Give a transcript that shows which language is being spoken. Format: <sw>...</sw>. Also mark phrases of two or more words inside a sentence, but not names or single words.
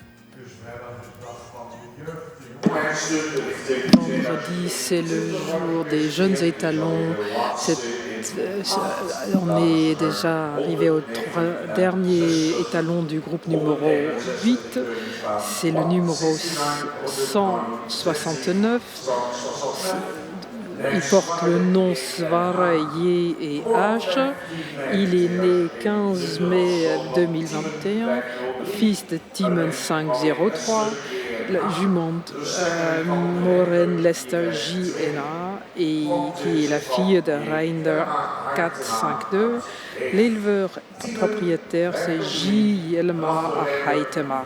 <nl>Dus we hebben gedacht van de jeugd.</nl> <fr>Vendredi, c'est le jour des jeunes étalons. On est déjà arrivé au dernier étalon du groupe numéro 8. C'est le numéro 169. Il porte le nom Svara, Ye et H. Il est né 15 mai 2021, fils de Timon 503, la jument Maureen Lester JNA, et qui est la fille de Reinder 452. L'éleveur propriétaire, c'est J. Yelma Haitema.</fr>